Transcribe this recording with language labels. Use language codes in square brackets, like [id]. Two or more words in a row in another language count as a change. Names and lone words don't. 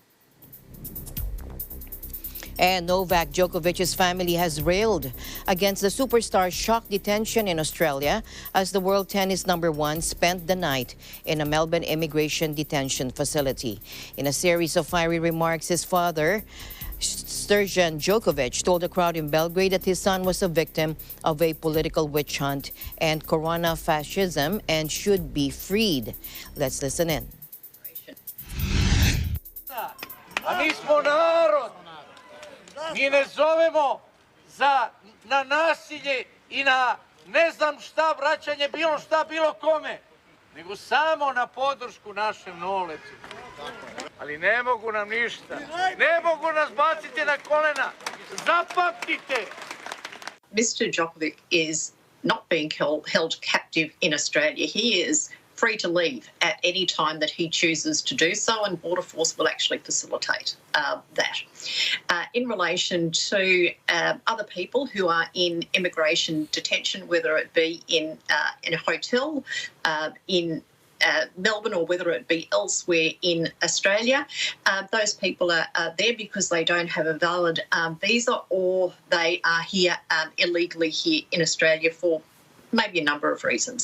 [en] And Novak Djokovic's family has railed against the superstar's shock detention in Australia as the world tennis #1 spent the night in a Melbourne immigration detention facility. In a series of fiery remarks, his father, Srđan Djokovic, told a crowd in Belgrade that his son was a victim of a political witch hunt and corona fascism and should be freed. Let's listen in. [sr] Mi ne zovemo na nasilje I na ne znam šta vraćanje bilo šta bilo kome, nego samo na podršku našem Noletu. ali ne mogu nam ništa. Ne mogu nas baciti na kolena. Zapamtite! [en] Mr. Djokovic is not being held captive in Australia. He is free to leave at any time that he chooses to do so, and Border Force will actually facilitate that. In relation to other people who are in immigration detention, whether it be in a hotel, in Melbourne, or whether it be elsewhere in Australia, those people are there because they don't have a valid visa, or they are here illegally here in Australia for maybe a number of reasons.